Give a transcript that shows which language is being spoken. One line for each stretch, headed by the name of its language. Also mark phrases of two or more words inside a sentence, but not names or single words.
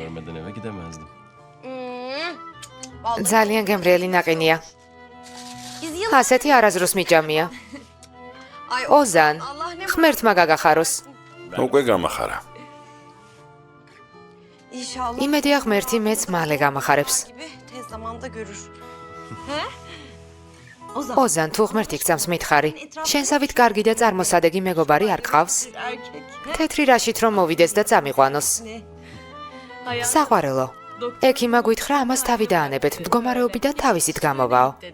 Georgian: ძალიან გემრიელი ნაყინია. ასეთი არაზრუს მიჭამია. ოზან, ღმერთმა გაგახაროს. უკვე გამახარა. იმედია ღმერთი მეც მალე გამახარებს.
Turkish: Tez zamanda görür.
Georgian: ოზან, თუ ღმერთი გწამს მითხარი. შენსავით კარგი და წარმოსადეგი მეგობარი არ გყავს? თეთრი რაშით რომ მოვიდეს და წამიყვანოს. საყვარელო, ექიმა გვითხრა ამას თავი დაანებეთ, მდგომარეობიდან თავისით გამოვაო.